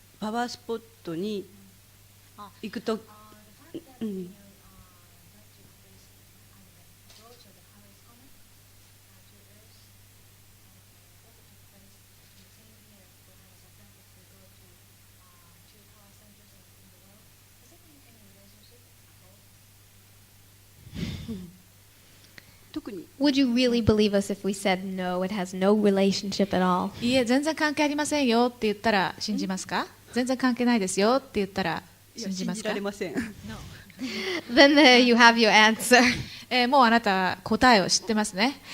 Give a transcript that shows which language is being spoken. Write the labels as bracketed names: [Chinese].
[Japanese] パワースポットに行くと、うん、特に [English] Would you really believe us if we said no, it has no relationship at all? [Japanese] いいえ、全然関係ありませんよって言ったら信じますか？全然関係ないですよって言ったら信じますか？信じられません。 [English] Then there you have your answer. [Japanese] もうあなたは答えを知ってますね。